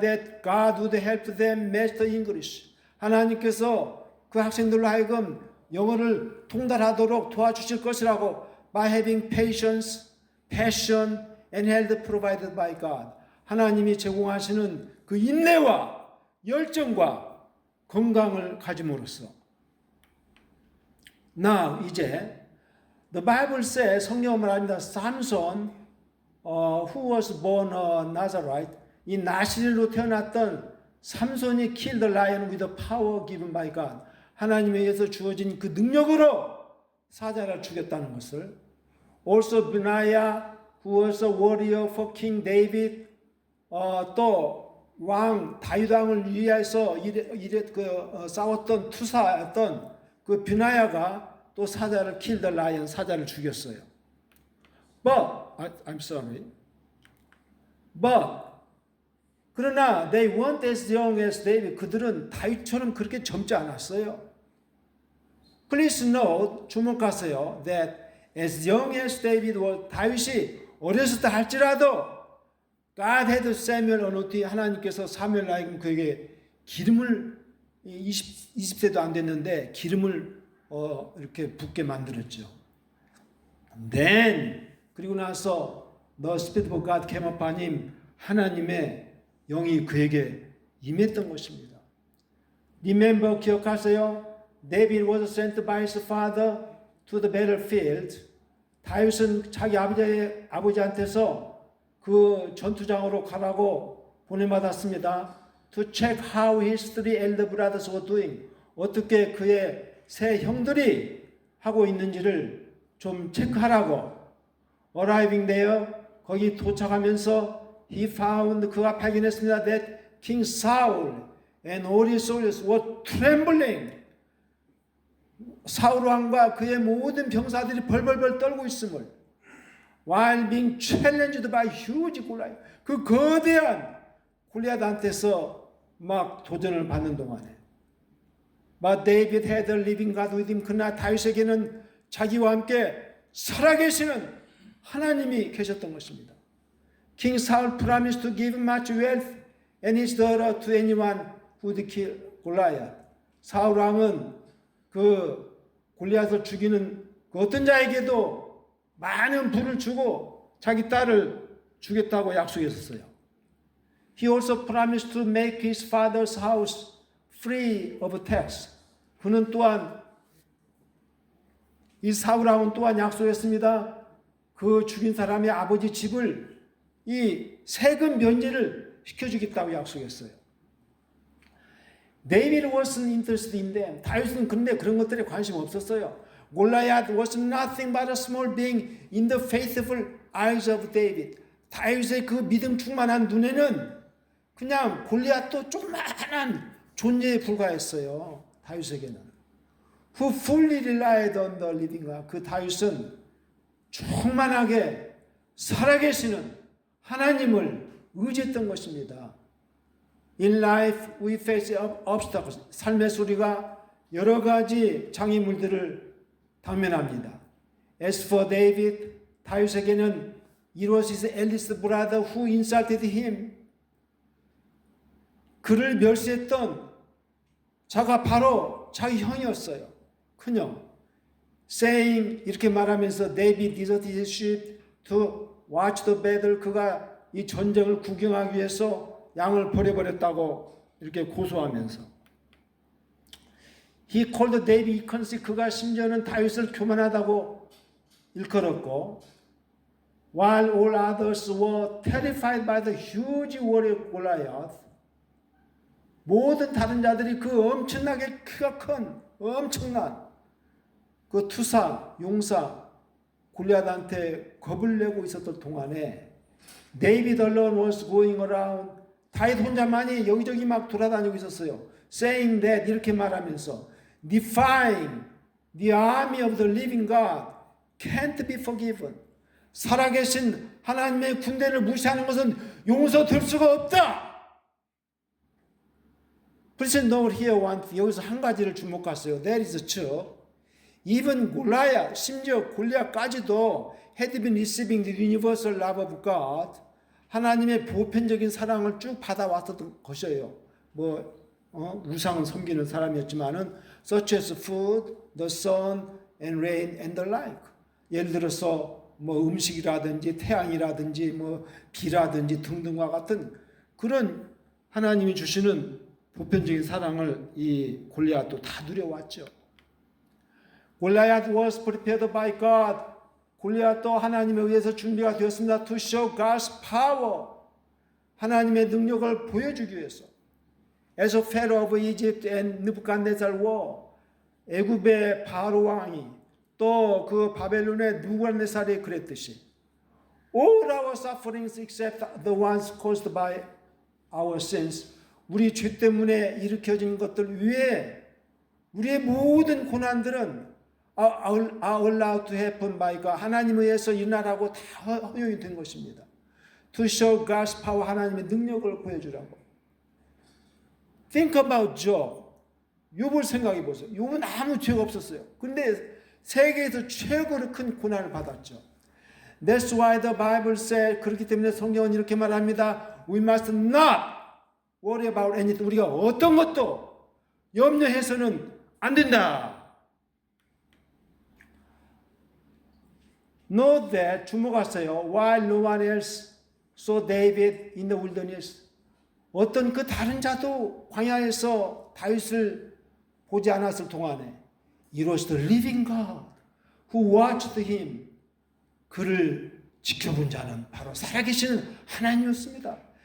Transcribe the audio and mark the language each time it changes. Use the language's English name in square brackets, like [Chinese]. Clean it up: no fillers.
[English] That God would help them master English. [Korean] 하나님께서 그 학생들로 하여금 영어를 통달하도록 도와주실 것이라고. [English] By having patience, passion, and health provided by God. [Korean] 하나님이 제공하시는 그 인내와 열정과 건강을 가짐으로써. [English] Now, [Korean] 이제 [English] the Bible says, [Korean] 성경은 말합니다. [English] Samson, who was born Nazarite, [Korean] 이 나시린으로 태어났던 삼손이 [English] killed the lion with the power given by God. [Korean] 하나님에 의해서 주어진 그 능력으로 사자를 죽였다는 것을. [English] Also Benaiah, who was a warrior for King David, [Korean] 또 왕 다윗 왕을 위해서 싸웠던 투사였던 그 비나야가 또 사자를 [English] kill the lion, [Korean] 사자를 죽였어요. [English] But I'm sorry. But [Korean] 그러나 [English] they weren't as young as David. [Korean] 그들은 다윗처럼 그렇게 젊지 않았어요. [English] Please note, [Korean] 주목하세요. [English] That as young as David was, [Korean] 다윗이 어렸을 때 할지라도 [English] God had Samuel anointed. [Korean] 하나님께서 사무엘 하여금 그에게 기름을 20세도 안 됐는데 기름을 이렇게 붓게 만들었죠. [English] Then [Korean] 그리고 나서 [English] The Spirit of God came upon him. [Korean] 하나님의 영이 그에게 임했던 것입니다. [English] Remember, [Korean] 기억하세요. [English] David was sent by his father to the battlefield. [Korean] 다윗은 자기 아버지한테서 그 전투장으로 가라고 보내받았습니다. [English] To check how his three elder brothers were doing. [Korean] 어떻게 그의 세 형들이 하고 있는지를 좀 체크하라고. [English] Arriving there, [Korean] 거기 도착하면서 [English] he found, [Korean] 그가 발견했습니다. [English] That King Saul and all his soldiers were trembling. [Korean] 사울 왕과 그의 모든 병사들이 벌벌벌 떨고 있음을. [English] While being challenged by huge Goliath. [Korean] 그 거대한 골리앗한테서 막 도전을 받는 동안에. [English] But David had a living God with him. [Korean] 그러나 다윗에게는 자기와 함께 살아계시는 하나님이 계셨던 것입니다. [English] King Saul promised to give much wealth and his daughter to anyone who would kill Goliath. [Korean] 사울 왕은 그 골리앗을 죽이는 그 어떤 자에게도 많은 부를 주고 자기 딸을 주겠다고 약속했었어요. [English] He also promised to make his father's house free of tax. [Korean] 그는 또한 이 사울 왕은 또한 약속했습니다. 그 죽인 사람의 아버지 집을 이 세금 면제를 시켜주겠다고 약속했어요. [English] David wasn't interested in them. [Korean] 다윗은 근데 그런 것들에 관심 없었어요. [English] Goliath was nothing but a small being in the faithful eyes of David. [Korean] 다윗의 그 믿음 충만한 눈에는 그냥 골리앗도 조그마한 존재에 불과했어요. 다윗에게는. [English] Who fully relied on the living God. [Korean] 그 다윗은 충만하게 살아계시는 하나님을 의지했던 것입니다. [English] In life we face obstacles. [Korean] 삶에서 우리가 여러 가지 장애물들을 당면합니다. [English] As for David, [Korean] 다윗에게는 [English] it was his eldest brother who insulted him. [Korean] 그를 멸시했던 자가 바로 자기 형이었어요. 큰형. [English] Saying [Korean] 이렇게 말하면서 [English] David deserted his sheep to watch the battle. [Korean] 그가 이 전쟁을 구경하기 위해서 양을 버려버렸다고 이렇게 고소하면서 [English] He called David inconsiderate. [Korean] 그가 심지어는 다윗을 교만하다고 일컬었고 [English] While all others were terrified by the huge warrior Goliath. [Korean] 모든 다른 자들이 그 엄청나게 키가 큰 엄청난 그 투사, 용사 골리앗한테 겁을 내고 있었던 동안에 [English] David alone was going around. [Korean] 다윗 혼자만이 여기저기 막 돌아다니고 있었어요. [English] Saying that [Korean] 이렇게 말하면서 [English] defying the army of the living God can't be forgiven. [Korean] 살아계신 하나님의 군대를 무시하는 것은 용서될 수가 없다. [English] Please note here one thing. [Korean] 여기서 한 가지를 주목했어요. [English] That is true. Even 골리앗, [Korean] 심지어 골리앗까지도 [English] had been receiving the universal love of God. [Korean] 하나님의 보편적인 사랑을 쭉 받아왔었던 것이에요. 우상을 섬기는 사람이었지만은 [English] such as food, the sun, and rain, and the like. [Korean] 예를 들어서 음식이라든지 태양이라든지 비라든지 등등과 같은 그런 하나님이 주시는 보편적인 사랑을 이 골리앗도 다 누려왔죠. [English] Goliath was prepared by God. [Korean] 골리앗도 하나님에 의해서 준비가 되었습니다. [English] To show God's power. [Korean] 하나님의 능력을 보여주기 위해서. [English] As a Pharaoh of Egypt and Nebuchadnezzar were. [Korean] 애굽의 바로 왕이 또 그 바벨론의 느부갓네살이 그랬듯이 [English] All our sufferings except the ones caused by our sins. [Korean] 우리 죄 때문에 일으켜진 것들 위에 우리의 모든 고난들은 [English] are allowed to happen by God. [Korean] 하나님에 의해서 일어나라고 다 허용이 된 것입니다. [English] To show God's power. [Korean] 하나님의 능력을 보여주라고. [English] Think about Job. [Korean] 욥을 생각해 보세요. 욥은 아무 죄가 없었어요. 근데 세계에서 최고로 큰 고난을 받았죠. [English] That's why the Bible said. [Korean] 그렇기 때문에 성경은 이렇게 말합니다. [English] We must not worry about anything. [Korean] 우리가 어떤 것도 염려해서는 안 된다. [English] Note that, [Korean] 주목하세요. [English] While no one else saw David in the wilderness. [Korean] 어떤 그 다른 자도 광야에서 다윗을 보지 않았을 동안에 [English] It was the living God who watched him. [Korean] 그를 지켜본 자는 바로 살아계시는 하나님이었습니다.